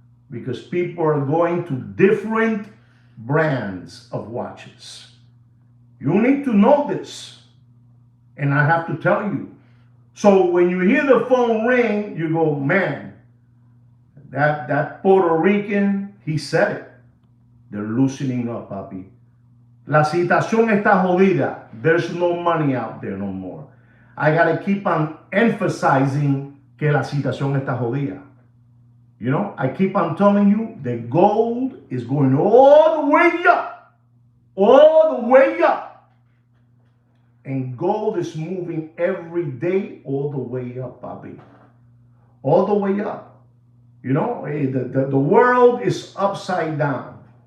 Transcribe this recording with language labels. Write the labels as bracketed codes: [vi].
[en] Because people are going to different brands of watches. You need to know this. And I have to tell you. So when you hear the phone ring, you go, man, that Puerto Rican, he said it. They're loosening up, papi. [es] La situación está jodida. [en] There's no money out there no more. I gotta keep on emphasizing [es] que la situación está jodida. [en] I keep on telling you that gold is going all the way up. All the way up. And gold is moving every day all the way up, papi. All the way up. The world is upside down.